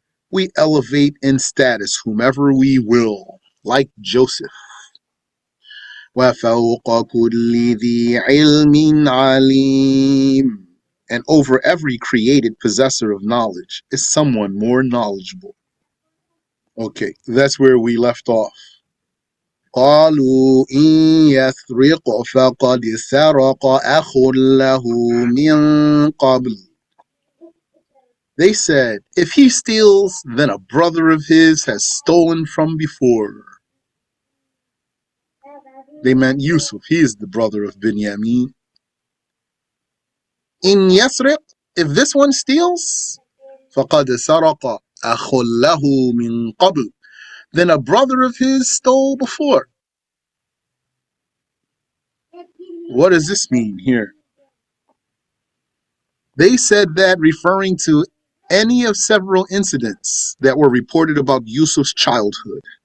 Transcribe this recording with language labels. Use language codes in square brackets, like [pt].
[en] We elevate in status whomever we will, like Joseph. [ar] وَفَوْقَ كُلِّ ذِي عِلْمٍ عَلِيمٍ. [en] And over every created possessor of knowledge is someone more knowledgeable. Okay, that's where we left off. [ar] قالوا إن يسرق فقد سرق أخ له من قبل. [en] They said, if he steals, then a brother of his has stolen from before. They meant Yusuf. He is the brother of Binyamin. [ar] إن يسرق, [en] if this one steals, [ar] فقد سرق أخ له من قبل. [en] Then a brother of his stole before. What does this mean here? They said that referring to any of several incidents that were reported about Yusuf's childhood.